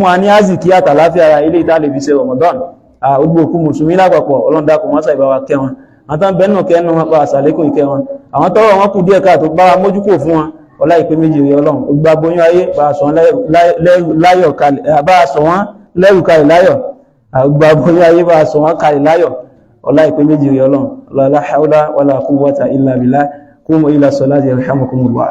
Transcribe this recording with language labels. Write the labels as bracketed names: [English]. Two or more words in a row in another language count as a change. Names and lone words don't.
[Yoruba] wa ní àzìkí àtàláfíà ara ilé ìta lè fi ṣe Ramadan gbogbo òkú mùsùlùmí lápapọ̀ Ọlọ́run dákun mọ́sà ìbá wa kẹ́ wọn àtàn bẹ́ẹ̀ náà kẹ́nu wọn pa àṣàlékún ìkẹ́ wọn àwọn tọ́rọ wọn kù díẹ̀ káàtó bá wa mójúkò fún wọn ọlá ìpé méjì rẹ̀ Ọlọ́run gbogbo aboyún ayé bá a sọ wọn lẹ́rù kalẹ̀ láyọ̀ gbogbo aboyún ayé bá a sọ wọn kalẹ̀ láyọ̀ ọlá ìpé méjì rẹ̀ Ọlọ́run [Arabic] لا حول ولا قوة إلا بالله قوموا إلى الصلاة يرحمكم الله.